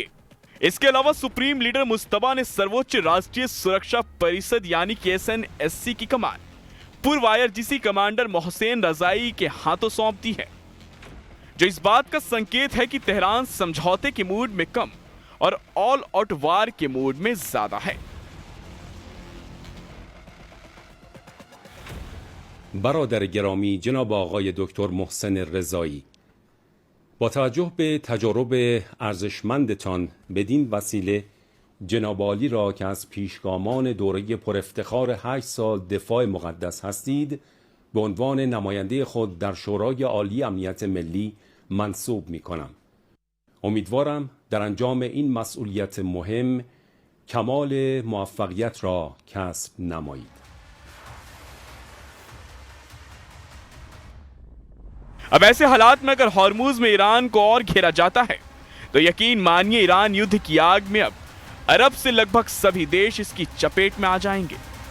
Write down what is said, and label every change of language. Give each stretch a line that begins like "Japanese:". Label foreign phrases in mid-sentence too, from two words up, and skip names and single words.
Hindi: इसके अलावा सुप्रीम लीडर मुस्तबा ने सर्वोच्च राष्ट्रीय सुरक्षा परिषद यानी कि SNSC की कमान पूर्व IRGC कमांडर मोहसेन रजाई के हाथों सौंप दी है, जो इस बात का संकेत है कि तेहरान समझौते के मूड में कम और
English: all out war
Hindi: के मूड में ज्यादा है।
Persian: برادر گرامی جناب آقای دکتر محسن رضایی، با توجه به تجارب ارزشمندتان بدین وسیله جناب عالی را که از پیشگامان دوره پرافتخار 8 سال دفاع مقدس هستید به عنوان نماینده خود در شورای عالی امنیت ملی منصوب می کنم. امیدوارم در انجام این مسئولیت مهم کمال موفقیت را کسب نمایید.
Hindi: अब ऐसे हालात में अगर हॉर्मुज में ईरान को और घेरा जाता है तो यकीन मानिए ईरान युद्ध की आग में अब अरब से लगभग सभी देश इसकी चपेट में आ जाएंगे।